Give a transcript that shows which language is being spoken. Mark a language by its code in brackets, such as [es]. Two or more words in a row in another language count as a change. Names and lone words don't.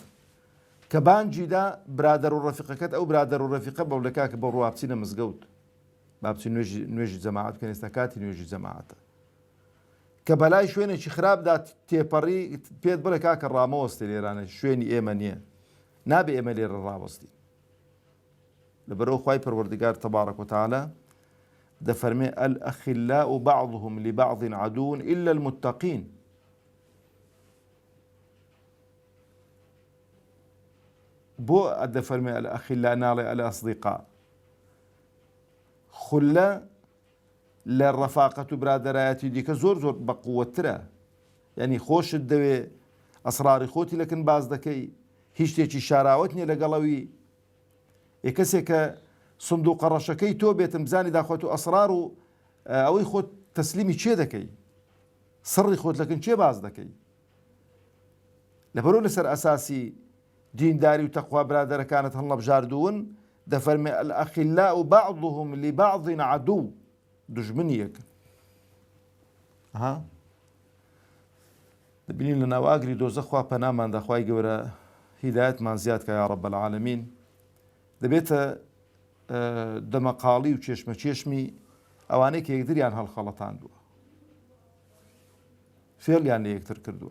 [ckb] کە بانجیدا برادەر و ڕەفیقەکەت ئەو برادەر و ڕەفیقە بەولەکا کە بە ڕوا بچینە مزگەوت، با بچین نوێژی جەماعەت بکەن، ئێستا کاتی نوێژی جەماعەتە. کە بەلای شوێنێکی خراپدا تێپەڕی پێت بڵێ کاکە ڕامەوەستێ لێرانە شوێنی ئێمە نییە، نابێ ئێمە لێرە ڕاوەستی. لەبەرەوە خوای پەروەردگار [ar] تەبارەک وتەعالە [ckb] دەفەرمێ [ar] الأخلاء بعضهم لبعض عدو إلا المتقين. [ckb] بۆ دەفەرمێ الأخلاء ناڵێ الأصدقاء؟ خولە لە ڕەفاقەت و برادەرایەتی دیکە زۆر بەقووەترە. یعنی خۆشت دەوێ ئەسراری خۆتی لەکن باز دەکەی، هیچ شتێکی شاراوت نییە لەگەڵەوی. کەسێک کە سندوقە ڕەشەکەی تۆ بێتم بزانی داخوات و ئەسرار و ئەوەی خۆت تەسلیمی چێ دەکەی، سڕی خۆت لەکن چێ باز دەکەی. لەبەرەوە لەسەر ئەساسی دینداری و تەقوا برادەرەکانت هەڵە بژاردوون، دەفەرمێ [ar] الأخلاء بعضهم لبعض عدو. [ckb] دژمنیەکە. دەبینین لە ناواگری دۆزە خوا پەناماندا، خوای گەورە هیدایەتمان زیاد کە [ar] یا ڕەب العالەمین. [ckb] دەبێتە دەمەقاڵی و چێشمە چێشمی ئەوانەی کە یەکتریان هەڵخەڵەتاندووە، فێڵیان لە یەکتر کردووە.